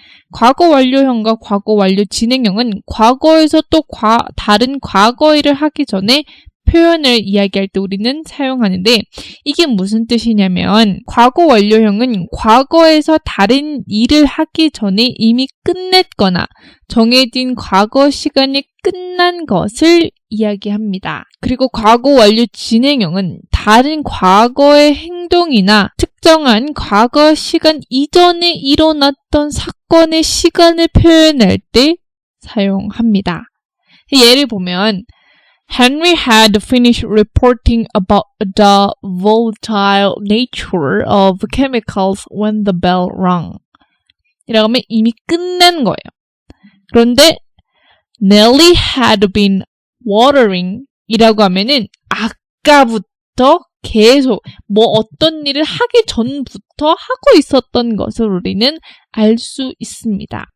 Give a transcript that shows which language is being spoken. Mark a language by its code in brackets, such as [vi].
[ko] 과거 완료형과 과거 완료 진행형은 과거에서 또 다른 과거 일을 하기 전에 표현을 이야기할 때 우리는 사용하는데 이게 무슨 뜻이냐면 과거 완료형은 과거에서 다른 일을 하기 전에 이미 끝냈거나 정해진 과거 시간이 끝난 것을 이야기합니다. 그리고 과거 완료 진행형은 다른 과거의 행동이나 특정한 과거 시간 이전에 일어났던 사건의 시간을 표현할 때 사용합니다. 예를 보면 [en] Henry had finished reporting about the volatile nature of chemicals when the bell rang. [ko] 이라고 하면 이미 끝난 거예요. 그런데 [en] Nellie had been watering [ko] 이라고 하면은 아까부터 계속 어떤 일을 하기 전부터 하고 있었던 것을 우리는 알 수 있습니다.